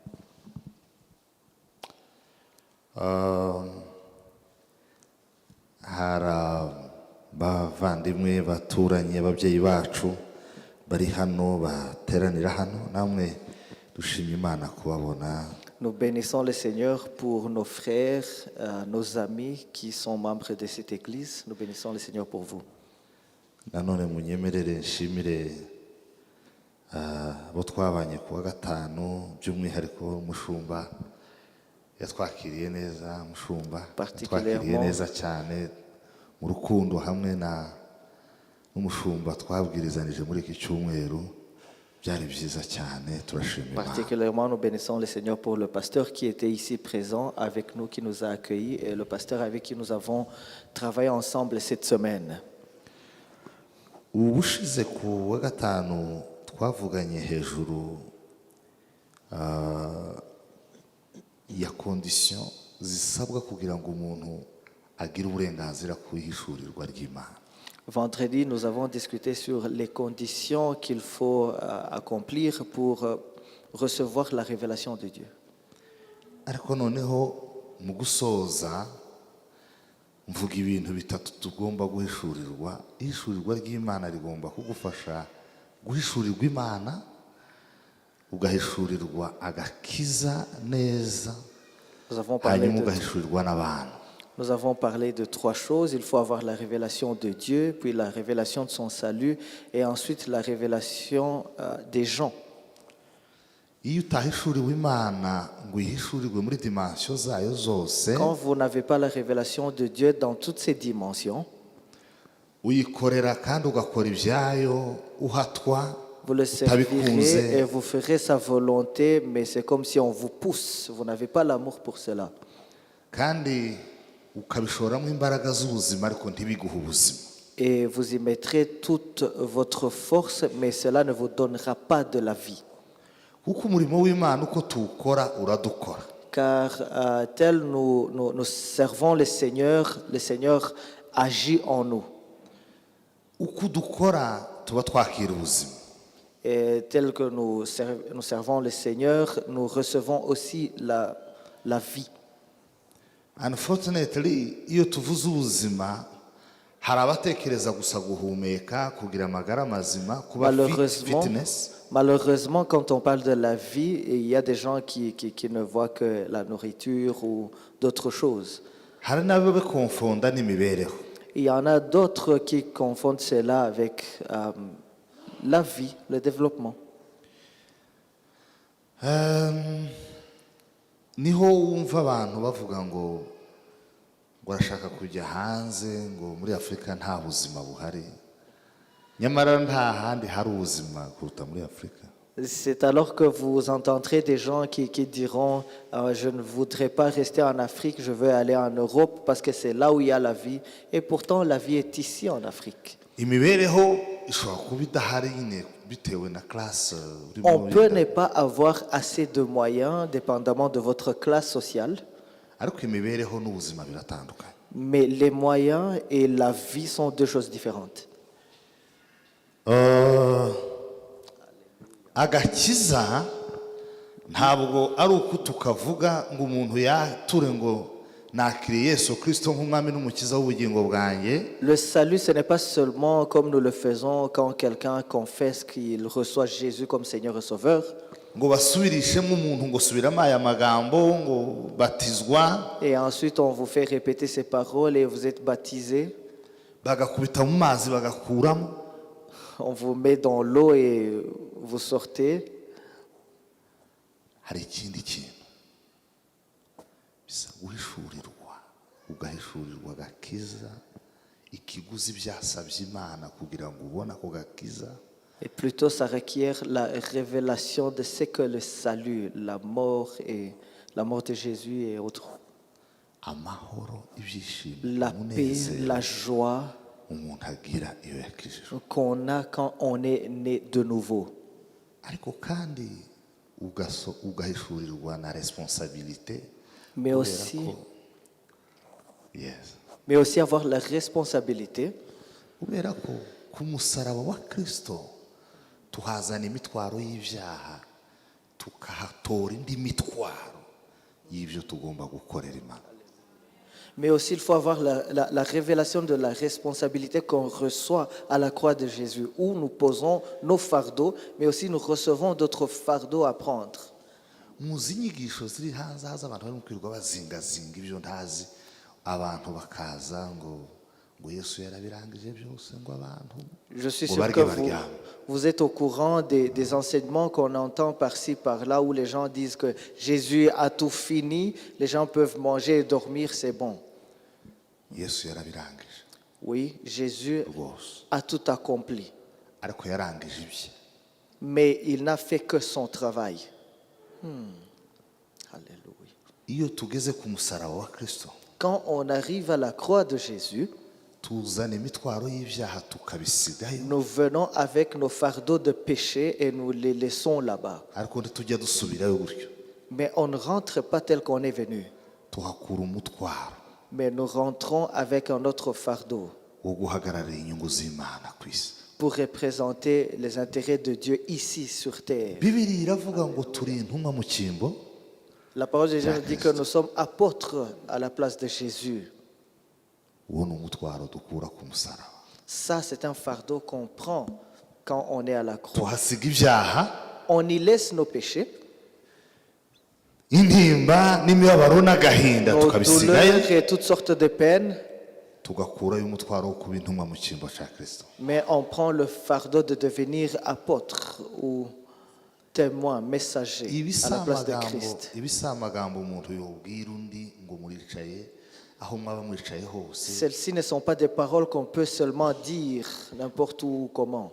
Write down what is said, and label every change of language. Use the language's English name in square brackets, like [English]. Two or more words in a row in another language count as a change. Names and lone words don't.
[Kinyarwanda] hari bavandimwe baturanye ababyeyi bacu bari hano bateranira hano, namwe dushimye Imana kubabona. [French] Nous bénissons le Seigneur pour nos frères, nos amis qui sont membres de cette église. Nous bénissons le Seigneur pour vous. [Kinyarwanda] Nanone munyemerere nshimire abo twabanye kuwa gatanu, by'umwihariko umushumba yatwakiriye neza, umushumba yatwakiriye neza cyane mu rukundo, hamwe n'umushumba twabwirizanije muri iki cyumweru, byari byiza cyane, turashimira. [French] Particulièrement, nous bénissons le Seigneur pour le pasteur qui était ici présent avec nous, qui nous a accueillis, et le pasteur avec qui nous avons travaillé ensemble cette semaine. [Kinyarwanda] Ubushize ku wa gatanu twavuganye hejuru ya condition zisabwa kugira ngo umuntu agire uburenganzira ku ihishurirwa ry'Imana. [French] Vendredi, nous avons discuté sur les conditions qu'il faut accomplir pour recevoir la révélation de Dieu. [Kinyarwanda] Ariko noneho mu gusoza mvuga ibintu bitatu tugomba guhishurirwa. Ihishurirwa ry'Imana rigomba kugufasha guhishurirwa Imana, ugahishurirwa agakiza neza, hanyuma ugahishurirwa n'abantu. [French] Nous avons parlé de 3 choses. Il faut avoir la révélation de Dieu, puis la révélation de son salut, et ensuite la révélation des gens. [Kinyarwanda] iyo utahishuriwe imana ngo uyihishurirwe muri dimansiyo zayo zose [French] Quand vous n'avez pas la révélation de Dieu dans toutes ses dimensions, [Kinyarwanda] uyikorera kandi ugakora ibyayo uhatwa [French] vous le [Kinyarwanda] utabikunze [French] servirez et vous ferez sa volonté, mais c'est comme si on vous pousse. Vous n'avez pas l'amour pour cela. [Kinyarwanda] kandi ukabishoramo imbaraga z'ubuzima ariko ntibiguhe ubuzima. [French] Et vous y mettrez toute votre force, mais cela ne vous donnera pas de la vie. [Kinyarwanda] kuko umurimo w'imana uko tuwukora uradukora. [French] Car tel nous servons le Seigneur agit en nous. [Kinyarwanda] uko dukora tuba twakira ubuzima. [French] Et tel que nous servons le Seigneur, nous recevons aussi la vie. [Kinyarwanda] Unfortunately iyo tuvuze ubuzima hari abatekereza gusa guhumeka kugira amagara mazima kuba fitness. [French] Malheureusement, quand on parle de la vie, il y a des gens qui ne voient que la nourriture ou d'autres choses. [Kinyarwanda] hari n'abo bakonfonda n'imibereho. [French] Il y en a d'autres qui confondent cela avec la vie, le développement. [Kinyarwanda] Niho wumva abantu bavuga ngo barashaka kujya hanze ngo muri Afurika nta buzima buhari, nyamara nta handi hari ubuzima kuruta muri Afurika. [French] C'est alors que vous entendrez des gens qui diront je ne voudrais pas rester en Afrique, je veux aller en Europe parce que c'est là où il y a la vie. Et pourtant, la vie est ici en Afrique. [Kinyarwanda] Imibereho ishobora kuba idahari nyine bitewe na classe urimo. [French] On peut ne pas avoir assez de moyens, dépendamment de votre classe sociale. [Kinyarwanda] Ariko imibereho n'ubuzima biratandukanye. [French] Mais les moyens et la vie sont deux choses différentes. [Kinyarwanda] Agakiza ntabwo ari uko tukavuga ngo umuntu yature ngo nakiriye Yesu Kristo nk'umwami n'umukiza w'ubugingo bwanjye. [French] Le salut, ce n'est pas seulement comme nous le faisons quand quelqu'un confesse qu'il reçoit Jésus comme Seigneur et Sauveur. [Kinyarwanda] Ngo basubirishemo umuntu ngo subiramo aya magambo ngo batizwa. [French] Et ensuite, on vous fait répéter ces paroles et vous êtes baptisé. [Kinyarwanda] Bagakubita mu mazi bagakuramo. [French] On vous met dans l'eau et vous sortez. [Kinyarwanda] Hari ikindi kintu bisa guhishurirwa ugahishurirwa agakiza ikiguzi byasabye Imana kugira ngo ubone ako gakiza. [French] Et plutôt, ça requiert la révélation de ce que le salut, la mort de Jésus et autres. [Kinyarwanda] Amahoro, ibyishimo, [French] La paix, la joie [Kinyarwanda] umuntu agira iyo yakijijwe. [French] qu'on a quand on est né de nouveau. [Kinyarwanda] Ariko kandi ugahishurirwa na responsabilité. [French] Mais aussi, Yes. mais aussi avoir la responsabilité [Kinyarwanda] Kubera ko ku musaraba wa Kristo tuhazana imitwaro y'ibyaha tukahatora indi mitwaro y'ibyo tugomba gukorera Imana. [French] Mais aussi, il faut avoir la révélation de la responsabilité qu'on reçoit à la croix de Jésus, où nous posons nos fardeaux, mais aussi nous recevons d'autres fardeaux à prendre. [Kinyarwanda] Muzi inyigisho ziri hanze haza abantu bari kwirirwa bazingazinga ibyo ntazi, abantu bakaza ngo Yesu yarabirangije byose ngo abantu. [French] Je suis sûr que vous êtes au courant des enseignements qu'on entend par-ci, par-là, où les gens disent que Jésus a tout fini, les gens peuvent manger et dormir, c'est bon. [Kinyarwanda] Yesu yarabirangije. [French] Oui, Jésus [Kinyarwanda] Rwose. [French] a tout accompli, [Kinyarwanda] Ariko yarangije ibye. [French] mais il n'a fait que son travail. Alléluia. [Kinyarwanda] Iyo tugeze ku musaraba wa Kristo [French] Quand on arrive à la croix de Jésus, [Kinyarwanda] tuzana imitwaro y'ibyaha tukabisigayo. [French] nous venons avec nos fardeaux de péché et nous les laissons là-bas. [Kinyarwanda] Ariko ntitujya dusubirayo gutyo. [French] Mais on ne rentre pas tel qu'on est venu. [Kinyarwanda] Tuhakura umutwaro [French] Mais nous rentrons avec un autre fardeau [Kinyarwanda] wo guhagararira inyungu z'Imana ku isi. [French] pour représenter les intérêts de Dieu ici sur terre. [Kinyarwanda] Bibiliya iravuga ngo turi intumwa mu cyimbo. [French] La parole de Dieu nous dit que nous sommes apôtres à la place de Jésus. [Kinyarwanda] Uwo ni umutwaro dukura ku musaraba. [French] Ça, c'est un fardeau qu'on prend quand on est à la croix. [Kinyarwanda] Tuhasiga ibyaha, [French] On y laisse nos péchés, [Kinyarwanda] intimba n'imibabaro n'agahinda [French] nos [Kinyarwanda] tukabisigayo. [French] douleurs et toutes sortes de peines, [Kinyarwanda] Tugakurayo umutwaro wo kuba intumwa mu cyimbo cya Kristo. [French] mais on prend le fardeau de devenir apôtre ou témoin, messager [Kinyarwanda] ibi si [French] à la place de [Kinyarwanda] amagambo [French] Christ. [Kinyarwanda] ibi si amagambo umuntu yobwira undi ngo muricaye aho mwaba mwicaye hose [French] Celles-ci ne sont pas des paroles qu'on peut seulement dire n'importe où comment.